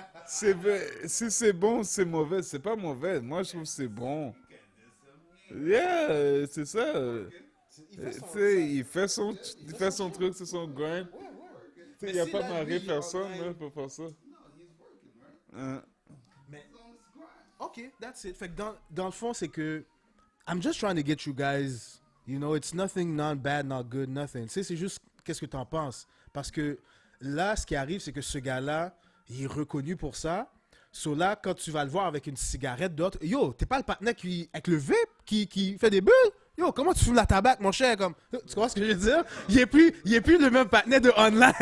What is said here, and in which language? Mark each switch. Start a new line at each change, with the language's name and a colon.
French: Si c'est bon, c'est mauvais. C'est pas mauvais. Moi, je trouve que c'est bon. Yeah, c'est ça. Il fait son truc, c'est son grind. Il n'y a pas marié personne là, pour faire ça.
English: Mais, ok, that's it.
French: Fait que dans le fond, c'est que
English: I'm just trying to get you guys, you know, it's nothing not bad, not good, nothing.
French: Tu sais, c'est juste qu'est-ce que t'en penses. Parce que là, ce qui arrive, c'est que ce gars-là, il est reconnu pour ça. So là, quand tu vas le voir avec une cigarette d'autre, yo, t'es pas le partenaire avec le vape qui fait des bulles? Yo, comment tu fumes la tabac, mon cher? Comme, tu vois ce que je veux dire? Il est plus le même partenaire de online.